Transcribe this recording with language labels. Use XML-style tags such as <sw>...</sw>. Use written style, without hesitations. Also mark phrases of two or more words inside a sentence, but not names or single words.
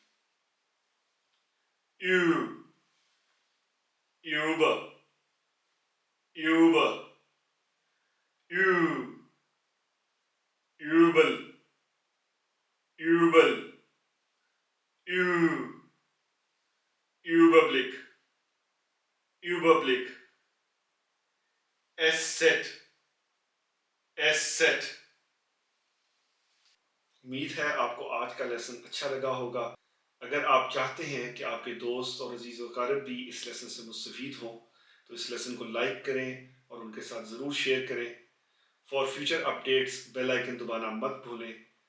<de>über, über, übel, übel, Überblick, Überblick, SZ, SZ।</de> <hi>उम्मीद है आपको आज का लेसन अच्छा लगा होगा। अगर आप चाहते हैं कि आपके दोस्त और अजीज़ व अकारिब भी इस लेसन से मुस्तफ़ीद हों तो इस लेसन को लाइक करें और उनके साथ ज़रूर शेयर करें।</hi> <en>for future updates bell icon</en> <hi>दबाना मत भूलें।</hi>